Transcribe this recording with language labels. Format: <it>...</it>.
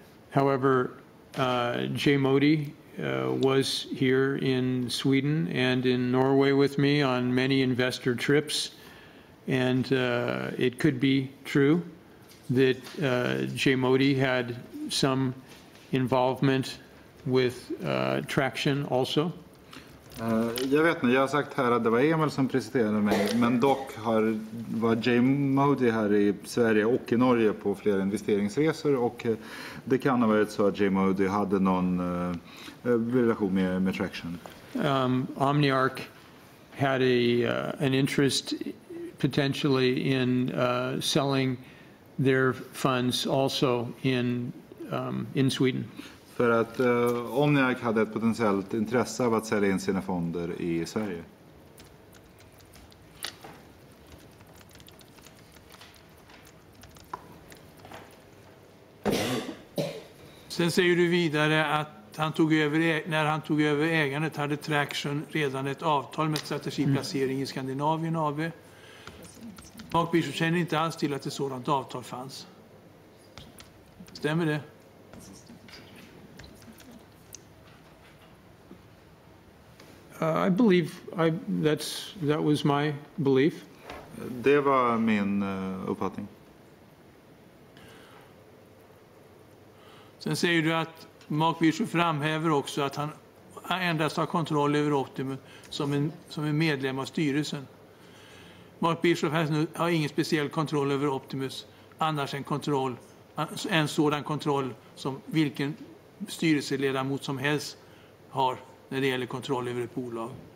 <en>However, Jay Modi was here in Sweden and in Norway with me on many investor trips. And it could be true that Jay Modi had some involvement with Traction also.</en> <sv>Jag vet inte, jag har sagt här att det var Emil som presenterade mig, men dock var Jay Modi här i Sverige och i Norge på flera investeringsresor och det kan ha varit så att Jay Modi hade någon relation med Traction.</sv> <en>Omniarch had an interest potentially in selling their funds also in Sweden.</en> <sv>För att Omniarch hade ett potentiellt intresse av att sälja in sina fonder i Sverige. Sen säger du vidare att när han tog över ägandet hade Traction redan ett avtal med strategiplacering i Skandinavien AB. Mark Bishop känner inte alls till att ett sådant avtal fanns. Stämmer det?</sv> <en>I believe that was my belief.</en> <sv>Det var min uppfattning. Sen säger du att Mark Bishop framhäver också att han endast har kontroll över Optimus som en medlem av styrelsen. Mark Bishop har ingen speciell kontroll över Optimus, annars en sådan kontroll som vilken styrelseledamot som helst har när det gäller kontroll över ett bolag.</sv>